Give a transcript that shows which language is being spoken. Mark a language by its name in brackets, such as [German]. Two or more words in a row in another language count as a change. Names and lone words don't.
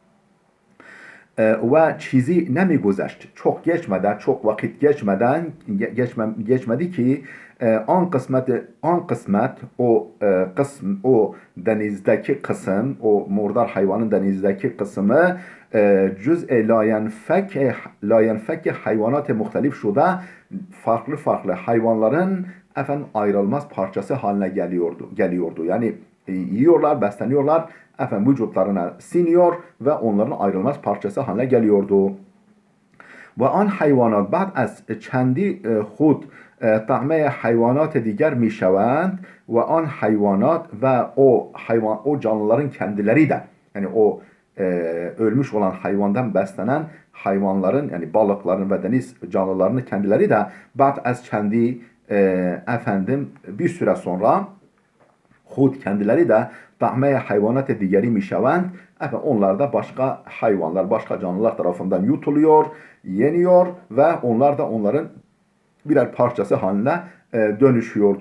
[Turkish] Ve [Persian] چیزی نمیگذشت, [Turkish] çok geçmeden, çok vakit geçmedi ki [Persian] آن قسمت [Turkish] o denizdeki kısım, o murdar hayvanın denizdeki kısmı [Persian] جزء لاینفک حیوانات مختلف شده, [Turkish] farklı hayvanların efendim ayrılmaz parçası haline geliyordu. Yani yiyorlar, besleniyorlar, efendim vücutlarına siniyor ve onların ayrılmaz parçası haline geliyordu. [Persian] و آن حیوانات بعد از چندی خود طعمه حیوانات دیگر میشوند و آن حیوانات [Turkish] ve o canlıların kendileri de, yani o ölmüş olan hayvandan beslenen hayvanların, yani balıkların ve deniz canlılarının kendileri de [Persian] بعد از چندی [Turkish] efendim bir süre sonra Hud kendileri de [Persian] طعمه حیوانات دیگر میشوند, [Turkish] onlar da başka hayvanlar, başka canlılar tarafından yutuluyor, yeniyor ve onlar da onların birer parçası haline dönüşüyordu.